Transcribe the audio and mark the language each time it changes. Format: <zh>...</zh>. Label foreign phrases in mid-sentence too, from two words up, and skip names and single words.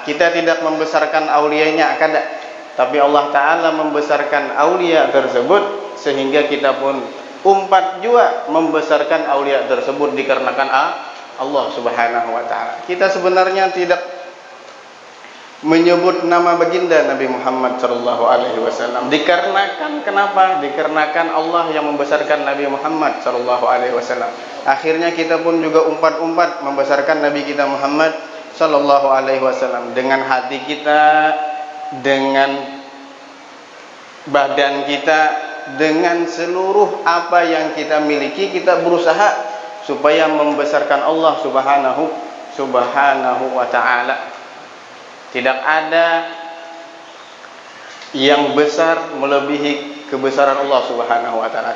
<id>Kita tidak membesarkan aulianya akada, tapi Allah Ta'ala membesarkan aulia tersebut, sehingga kita pun umpat juga membesarkan aulia tersebut dikarenakan Allah Subhanahu wa Ta'ala. Kita sebenarnya tidak menyebut nama baginda Nabi Muhammad sallallahu alaihi wasallam dikarenakan kenapa? Dikarenakan Allah yang membesarkan Nabi Muhammad sallallahu alaihi wasallam. Akhirnya kita pun juga umpat-umpat membesarkan Nabi kita Muhammad sallallahu alaihi wasallam dengan hati kita, dengan badan kita, dengan seluruh apa yang kita miliki. Kita berusaha supaya membesarkan Allah subhanahu wa ta'ala. Tidak ada yang besar melebihi kebesaran Allah subhanahu wa ta'ala.</id>